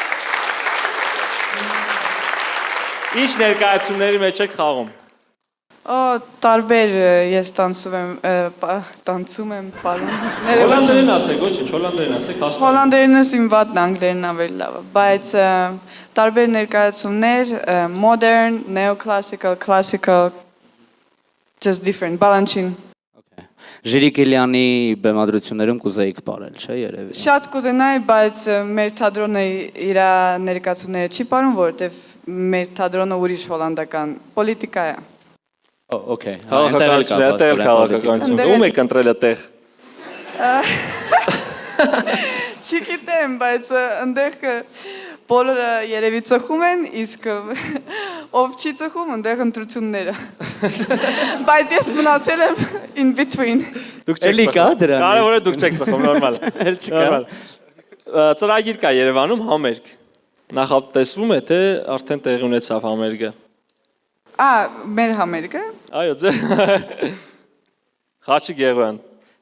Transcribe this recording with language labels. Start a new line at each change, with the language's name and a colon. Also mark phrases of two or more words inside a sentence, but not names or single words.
Armenian: Ինչ ներկայացումների մեջ եք խաղում։ Տարբեր ես տանցում եմ, պարում։ Հոլանդերեն ասեք, ոչ ինչ, հոլանդերեն ասեք, հասկանում։ Հոլանդերենս իմ վատն անգլերենն ավելի լավ է, բայց տարբեր ներկայացումներ,
English: modern, neoclassical, classical, just different,
Armenian: բալանչին։ Ժիրի Կիլյանի բեմադրություններում կուզեիք պարել, չէ՞ երևի։ Շատ կուզենայի, բայց մեր թատրոնը իր ներկայացումները չի պարում, որովհետև մեր թատրոնը ուրիշ հոլանդական պոլիտիկա է։ Okay, քաղաքականություն։ Ում եք ընտրել այդտեղ։ Չգիտեմ, բայց այնտեղ բոլորը երևի ծխում են, իսկ ով չի ծխում, այնտեղ ընտրությունները։ Բայց ես մնացել եմ
English: in between։
Armenian: Դուք չեք ծխում։ Կարևորը դուք չեք ծխում, նորմալ։ Էլ չկա։ Ծրագիր կա Երևանում համերգ։ Նախատեսվում է, թե արդեն տեղի ունեցավ համերգը։ Մեր համերգը։ Այո, Խաչիկ Եղոյան։